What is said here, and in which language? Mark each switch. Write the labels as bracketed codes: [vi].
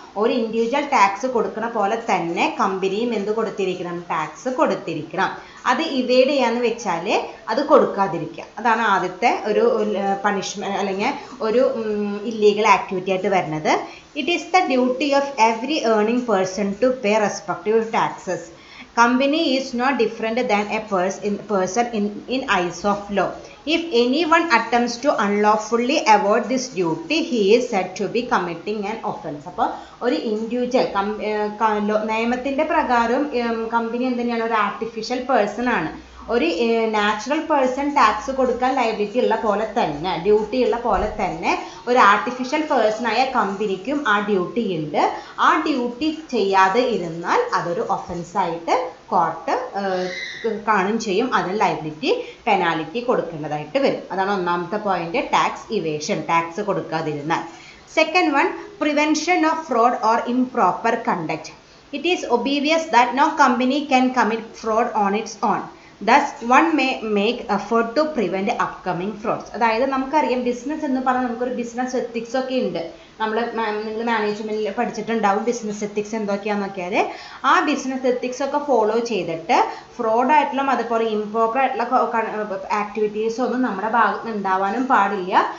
[ml] ഒരു individual tax കൊടുക്കുന്ന പോലെ തന്നെ കമ്പനിയും എന്ത് കൊടുത്തിരിക്കണം? ടാക്സ് കൊടുത്തിരിക്കണം. അത് ഇവേഡ് ചെയ്യാന്ന് വെച്ചാൽ അത് കൊടുക്കാതിരിക്കുക. അതാണ് ആദ്യത്തെ ഒരു പണിഷ്മെന്റ് അല്ലെങ്കിൽ ഒരു ഇല്ലീഗൽ ആക്ടിവിറ്റി ആയിട്ട് വരുന്നത്. [en] It is the duty of every earning person to pay respective taxes. Company is not different than a person in eyes of law. If anyone attempts to unlawfully avoid this duty, he is said to be committing an offense. [ml] അപ്പോൾ ഒരു individual നിയമത്തിൻ്റെ പ്രകാരം company എന്തിനാണ്? ഒരു artificial person ആണ്. ഒരു natural person tax കൊടുക്കാൻ liability ഉള്ള പോലെ തന്നെ, ഡ്യൂട്ടി ഉള്ള പോലെ തന്നെ ഒരു ആർട്ടിഫിഷ്യൽ പേഴ്സണായ കമ്പനിക്കും ആ ഡ്യൂട്ടി ഉണ്ട്. ആ ഡ്യൂട്ടി ചെയ്യാതെ ഇരുന്നാൽ അതൊരു ഒഫൻസായിട്ട് കോർട്ട് കാണും ചെയ്യും. അതിന് ലയബിലിറ്റി പെനാലിറ്റി കൊടുക്കേണ്ടതായിട്ട് വരും. അതാണ് ഒന്നാമത്തെ point, tax evasion, tax കൊടുക്കാതിരുന്നാൽ. [en] Second one, prevention of fraud or improper conduct. It is obvious that no company can commit fraud on its own. Thus, one may make effort to prevent upcoming frauds. [ml] അതായത് നമുക്കറിയാം, business എന്ന് പറഞ്ഞാൽ നമുക്കൊരു business ethics ഒക്കെ ഉണ്ട്. നിങ്ങൾ മാനേജ്മെന്റിൽ പഠിച്ചിട്ടുണ്ടാവും business ethics എന്തൊക്കെയാണെന്നൊക്കെ. ആ ബിസിനസ് എത്തിക്സ് ഒക്കെ ഫോളോ ചെയ്തിട്ട് ഫ്രോഡായിട്ടുള്ള അതുപോലെ ഇംപ്രോപ്പർ ആയിട്ടുള്ള ആക്ടിവിറ്റീസ് ഒന്നും നമ്മുടെ ഭാഗത്ത് ഉണ്ടാവാനും പാടില്ല.